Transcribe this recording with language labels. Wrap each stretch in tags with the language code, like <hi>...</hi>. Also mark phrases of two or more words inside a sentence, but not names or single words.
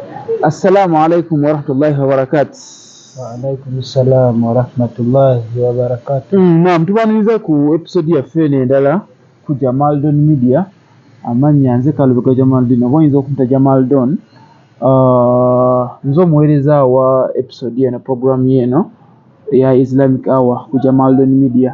<ar>السلام عليكم ورحمة الله وبركاته. وعليكم السلام ورحمة الله وبركاته.</ar> <lg>Naam, tubaniriza ku episode yaffe endala ku Jamaldon Media. Amannya nze Kalubega Jamaldon, oyinza okunta Jamaldon. Nze omuweereza wa episode eno, program yeno ya Islamic Hour ku Jamaldon Media.</lg>